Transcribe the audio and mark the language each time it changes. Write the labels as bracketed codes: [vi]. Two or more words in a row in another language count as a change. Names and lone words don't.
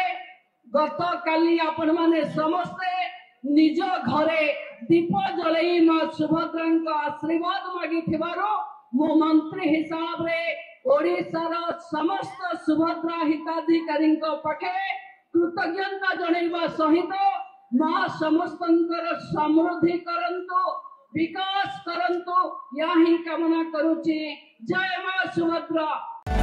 [or] ଗତ କାଲି ଆପଣ ମାନେ ସମସ୍ତେ ନିଜ ଘରେ ଦୀପ ଜଳାଇ ମା ସୁଭଦ୍ରା ଆଶୀର୍ବାଦ ମାଗି ଥିବାରୁ ମୋ ମନ୍ତ୍ରୀ ହିସାବ ରେ ଓଡ଼ିଶାର ସମସ୍ତ ସୁଭଦ୍ରା ହିତାଧିକାରୀ ପାଖେ କୃତଜ୍ଞତା ଜଣାଇବା ସହିତ ମା ସମସ୍ତଙ୍କର ସମୃଦ୍ଧି କରନ୍ତୁ ବିକାଶ କରନ୍ତୁ ଯା ହି କାମନା କରୁଛି। ଜୟ ମା ସୁଭଦ୍ରା।